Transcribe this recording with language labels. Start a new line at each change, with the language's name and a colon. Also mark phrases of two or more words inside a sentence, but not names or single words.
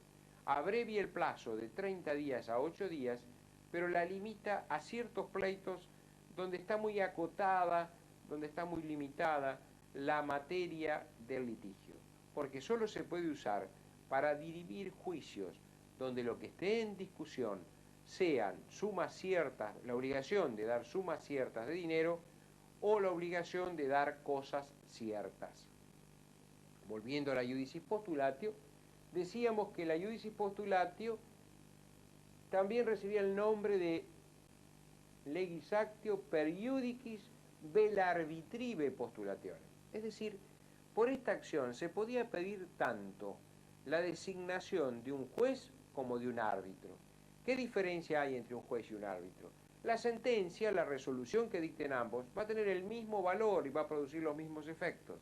Spanish: Abrevia el plazo de 30 días a 8 días, pero la limita a ciertos pleitos donde está muy acotada, donde está muy limitada la materia del litigio, porque solo se puede usar para dirimir juicios donde lo que esté en discusión sean sumas ciertas, la obligación de dar sumas ciertas de dinero o la obligación de dar cosas ciertas. Volviendo a la
Latin: iudicis postulatio,
Spanish: decíamos que la
Latin: iudicis postulatio
Spanish: también recibía el nombre de
Latin: legis actio per iudicis vel arbitrive postulatione.
Spanish: Es decir, por esta acción se podía pedir tanto la designación de un juez como de un árbitro. ¿Qué diferencia hay entre un juez y un árbitro? La sentencia, la resolución que dicten ambos, va a tener el mismo valor y va a producir los mismos efectos.